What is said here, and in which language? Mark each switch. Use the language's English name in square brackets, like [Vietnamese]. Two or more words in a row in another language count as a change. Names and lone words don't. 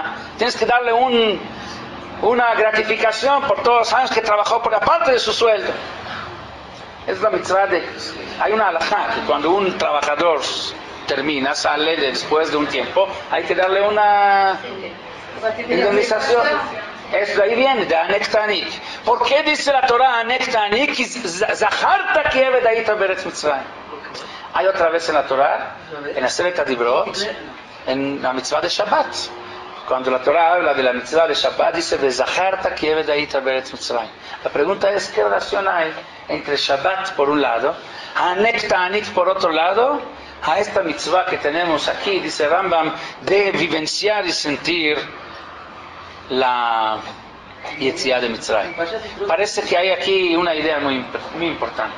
[Spanish] Tienes que darle una gratificación por todos los años que trabajó por aparte de su sueldo. Es la mitzvah de... Hay una halajá que cuando un trabajador termina, sale después de un tiempo, hay que darle una indemnización. Eso de ahí viene, de [Hebrew] הענק תעניק. [Spanish] ¿Por qué dice la Torah [Hebrew] הענק תעניק? זכרת כי עבד היית בארץ מצרים. [Spanish] Hay otra vez en la Torah, en [Hebrew] עשרת הדברות, [Spanish] en la mitzvah de Shabbat. Cuando la Torah habla de la mitzvah de Shabbat, dice [Hebrew] זכרת כי עבד היית בארץ מצרים. [Spanish] La pregunta es, ¿qué relación hay entre Shabbat por un lado, [Hebrew] הענק תעניק [Spanish] por otro lado, a esta mitzvah que tenemos aquí, dice Rambam, de vivenciar y sentir la Yetziat de Mitzrayim? Parece que hay aquí una idea muy importante.